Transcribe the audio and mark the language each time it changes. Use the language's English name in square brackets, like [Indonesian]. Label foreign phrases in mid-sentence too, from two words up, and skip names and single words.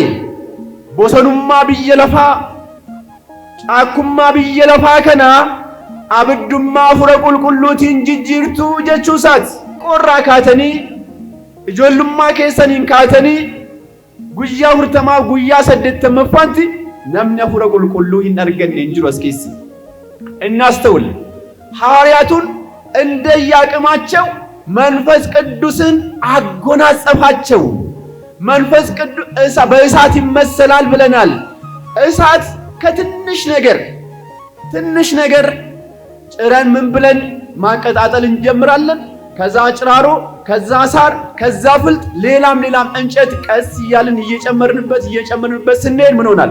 [Oromo] Bosonummaa biyya lafaa, caakkummaa biyya lafaa kana abiddummaa hafuura qulqulluutiin jijjiirtuu jechuu isaati. Qorraa kaatanii ijoollummaa keessaniin kaatanii guyyaa 40 guyyaa 80ffaatti namni hafuura qulqulluu hin arganne hin jiru as keessa. [Amharic] እናስተውል። ሐዋርያቱን እንደየአቅማቸው መንፈስ ቅዱስን አጎናጸፋቸው። መንፈስ ቅዱስ በእሳት ይመሰላል ብለናል። እሳት ከትንሽ ነገር ጭረን ምን ብለን ማቀጣጠል እንጀምራለን። ከዛ ጭራሮ፣ ከዛ ሳር፣ ከዛ ፍልጥ፣ ሌላም እንጨት ቀስ እያልን እየጨመርንበት ስንሄድ ምን ሆናል?